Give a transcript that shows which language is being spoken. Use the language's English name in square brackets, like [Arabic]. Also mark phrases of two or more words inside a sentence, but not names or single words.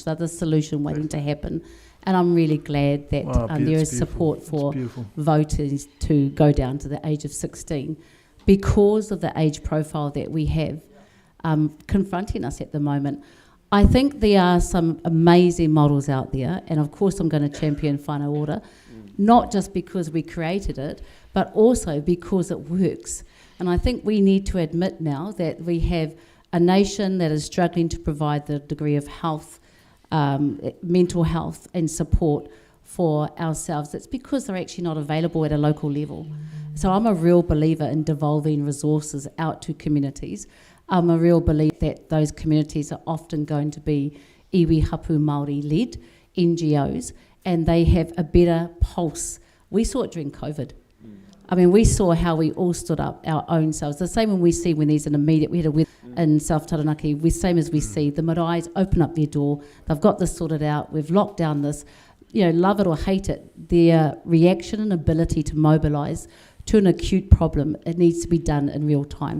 [English] They're the solution waiting to happen. And I'm really glad that there is support for voters to go down to the age of 16 because of the age profile that we have confronting us at the moment. I think there are some amazing models out there, and of course I'm going to champion whānau ora, not just because we created it, but also because it works. And I think we need to admit now that we have a nation that is struggling to provide the degree of health, mental health and support for ourselves. It's because they're actually not available at a local level. So I'm a real believer in devolving resources out to communities. I'm a real believer that those communities are often going to be [Māori] iwi hapu [English] Māori-led NGOs, and they have a better pulse. We saw it during COVID. I mean, we saw how we all stood up our own selves. The same when we see when there's an immediate, we had a weather in South Taranaki, same as we see, the maraes open up their door, they've got this sorted out, we've locked down this, love it or hate it, their reaction and ability to mobilise to an acute problem, it needs to be done in real time.